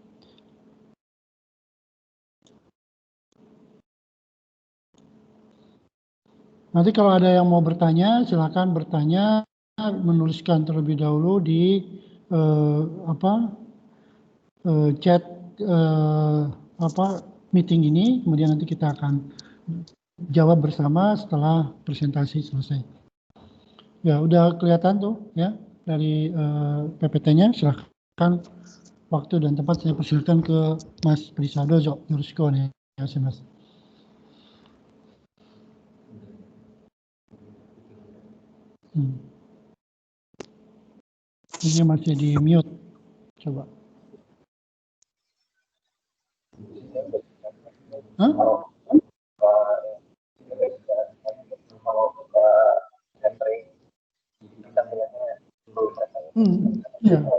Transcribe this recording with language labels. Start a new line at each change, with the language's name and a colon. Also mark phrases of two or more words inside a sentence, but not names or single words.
Indonesian: Nanti kalau ada yang mau bertanya, silakan bertanya, menuliskan terlebih dahulu di
English: chat meeting
Indonesian: ini, kemudian nanti kita akan jawab bersama setelah presentasi selesai. Ya, udah kelihatan tuh ya dari PPT-nya. Silakan waktu dan tempat saya persilakan ke Mas Prisa.
Japanese: どうぞ、よろしくお願いします.
Indonesian: Ini masih di mute. Coba. Hah? Ya.